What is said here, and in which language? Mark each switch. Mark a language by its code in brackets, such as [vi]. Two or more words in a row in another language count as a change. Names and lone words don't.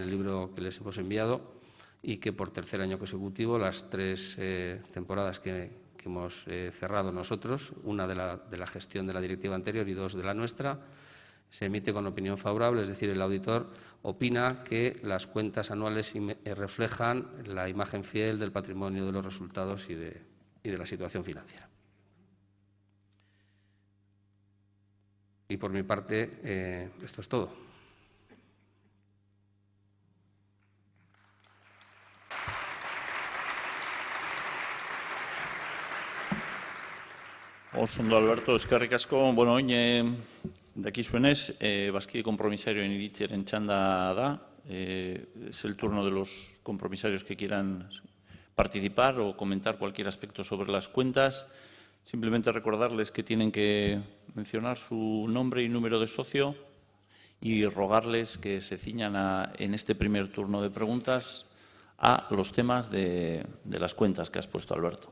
[es] el libro que les hemos enviado y que por tercer año consecutivo, las 3 temporadas que hemos cerrado nosotros, una de la gestión de la directiva anterior y 2 de la nuestra, se emite con opinión favorable, es decir, el auditor opina que las cuentas anuales reflejan la imagen fiel del patrimonio, de los resultados y de la situación financiera. Y por mi parte, esto es todo. [eu] Oso ondo, Alberto, eskerrik asko. Bueno, oin dakizuenez, bazkide kompromisarioen iritziaren txanda da. [es] Es el turno de los compromisarios que quieran participar o comentar cualquier aspecto sobre las cuentas. Simplemente recordarles que tienen que mencionar su nombre y número de socio y rogarles que se ciñan en este primer turno de preguntas a los temas de las cuentas que has puesto, Alberto.